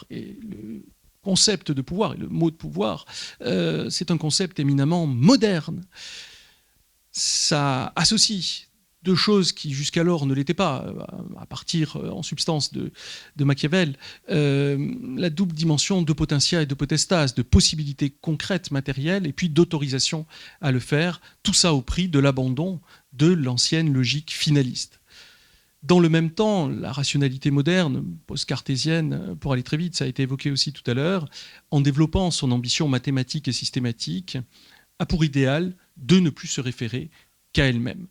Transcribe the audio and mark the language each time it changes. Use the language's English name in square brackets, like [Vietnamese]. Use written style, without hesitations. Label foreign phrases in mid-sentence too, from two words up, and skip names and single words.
[French] Et le concept de pouvoir, et le mot de pouvoir, c'est un concept éminemment moderne. Ça associe deux choses qui jusqu'alors ne l'étaient pas, à partir en substance de Machiavel, la double dimension de potentia et de potestas, de possibilités concrètes, matérielles, et puis d'autorisation à le faire, tout ça au prix de l'abandon de l'ancienne logique finaliste. Dans le même temps, la rationalité moderne, post-cartésienne, pour aller très vite, ça a été évoqué aussi tout à l'heure, en développant son ambition mathématique et systématique, a pour idéal de ne plus se référer qu'à elle-même.